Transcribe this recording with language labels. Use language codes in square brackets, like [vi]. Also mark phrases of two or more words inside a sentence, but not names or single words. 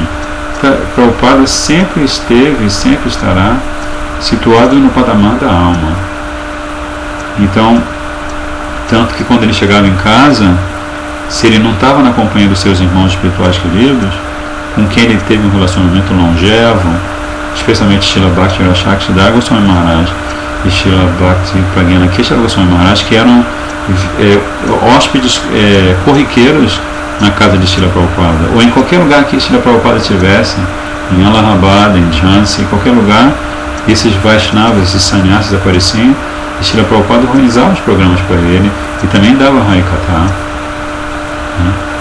[pt] Prabhupada sempre esteve e sempre estará situado no patamar da alma. Então, tanto que quando ele chegava em casa, se ele não estava na companhia dos seus irmãos espirituais queridos, com quem ele teve um relacionamento longevo, especialmente Srila Bhakti Rakshakshidhar Goswami Maharaj e Srila Bhakti Pragyana Keshav Goswami Maharaj, que eram hóspedes corriqueiros na casa de Srila Prabhupada, ou em qualquer lugar que Srila Prabhupada estivesse, em Allahabad, em Jhansi, em qualquer lugar, esses Vaishnavas, esses sannyasis apareciam, e Srila Prabhupada organizava os programas para ele e também dava Harikatha, né?